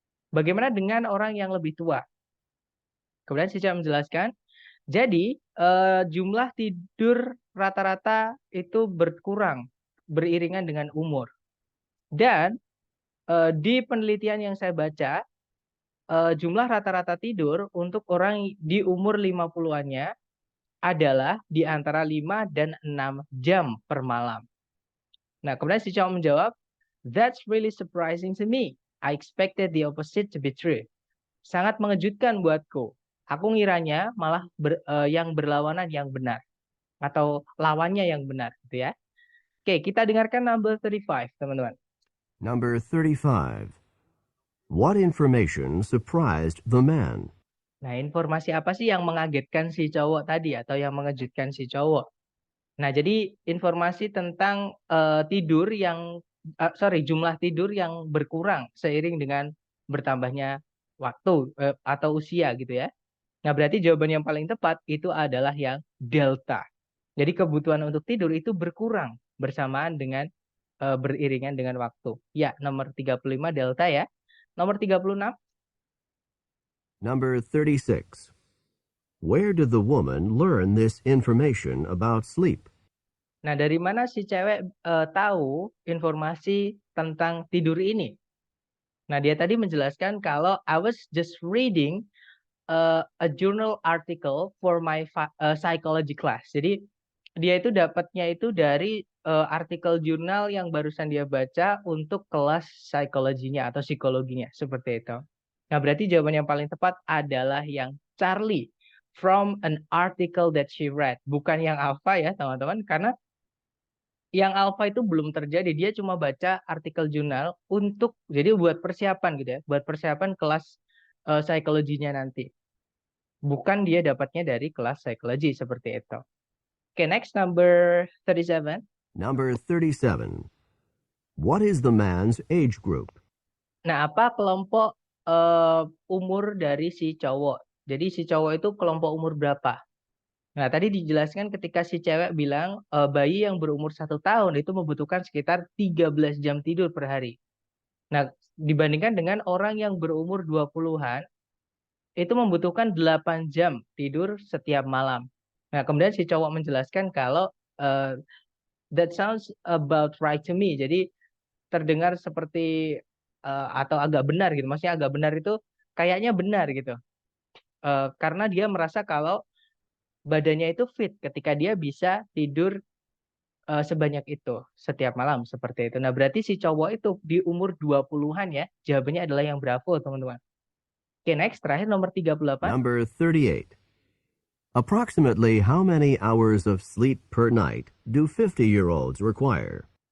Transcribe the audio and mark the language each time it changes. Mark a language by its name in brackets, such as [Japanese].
[Indonesian] Bagaimana dengan orang yang lebih tua? Kemudian si cowok menjelaskan, jadi jumlah tidur rata-rata itu berkurang beriringan dengan umur. Dan di penelitian yang saya baca, jumlah rata-rata tidur untuk orang di umur 50-annya adalah di antara 5 dan 6 jam per malam. Nah, kemudian si cowok menjawab, [English] that's really surprising to me. I expected the opposite to be true. [Indonesian] Sangat mengejutkan buatku. Aku ngiranya malah yang berlawanan yang benar. Atau lawannya yang benar gitu ya. Oke, kita dengarkan [English] number 35, [Indonesian] teman-teman. [English] Number 35. What information surprised the man? [Indonesian] Nah, informasi apa sih yang mengagetkan si cowok tadi atau yang mengejutkan si cowok? Nah, jadi informasi tentang jumlah tidur yang berkurang seiring dengan bertambahnya waktu atau usia gitu ya. Nah, berarti jawaban yang paling tepat itu adalah yang delta. Jadi kebutuhan untuk tidur itu berkurang bersamaan dengan beriringan dengan waktu. Ya, nomor 35 delta ya. Nomor 36. [English] Number 36. Where did the woman learn this information about sleep? [Indonesian] Nah, dari mana si cewek tahu informasi tentang tidur ini? Nah, dia tadi menjelaskan kalau [English] I was just reading a journal article for my psychology class. [Indonesian] Jadi dia itu dapatnya itu dari artikel jurnal yang barusan dia baca untuk kelas psikologinya atau psikologinya, seperti itu. Nah, berarti jawaban yang paling tepat adalah yang Charlie, [English] from an article that she read. [Indonesian] Bukan yang alpha ya, teman-teman, karena yang alpha itu belum terjadi. Dia cuma baca artikel jurnal jadi buat persiapan gitu ya, buat persiapan kelas psikologinya nanti. Bukan dia dapatnya dari kelas psikologi seperti itu. [English] Okay, next, number 37. Number 37. What is the man's age group? [Indonesian] Nah, apa kelompok umur dari si cowok? Jadi si cowok itu kelompok umur berapa? Nah, tadi dijelaskan ketika si cewek bilang bayi yang berumur 1 tahun itu membutuhkan sekitar 13 jam tidur per hari. Nah, dibandingkan dengan orang yang berumur 20-an, itu membutuhkan 8 jam tidur setiap malam. Nah, kemudian si cowok menjelaskan kalau [English] that sounds about right to me. [Indonesian] Jadi terdengar seperti atau agak benar gitu. Maksudnya agak benar itu kayaknya benar gitu. Karena dia merasa kalau badannya itu fit ketika dia bisa tidur sebanyak itu setiap malam seperti itu. Nah, berarti si cowok itu di umur 20-an ya. Jawabannya adalah yang bravo, teman-teman. Oke, next, terakhir nomor 38. [English] Number 38. Approximately how many hours of sleep per night do 50-year-olds require?